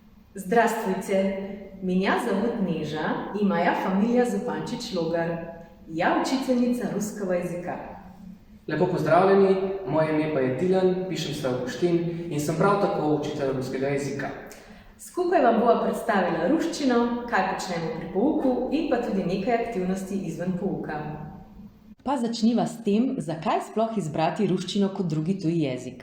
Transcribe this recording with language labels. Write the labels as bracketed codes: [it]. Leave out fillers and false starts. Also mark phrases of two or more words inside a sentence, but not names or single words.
[ru] Здравствуйте, меня зовут Нежа, и моя фамилия Зупанчич-Логар. Я учительница русского языка. [sl] Lepo pozdravljeni, moje ime pa je Tilen, pišem se Avguštin in sem prav tako učitelj ruskega jezika. Skupaj vam bova predstavila ruščino, kaj počnemo pri pouku in pa tudi nekaj aktivnosti izven pouka. Pa začniva s tem, zakaj sploh izbrati ruščino kot drugi tuji jezik.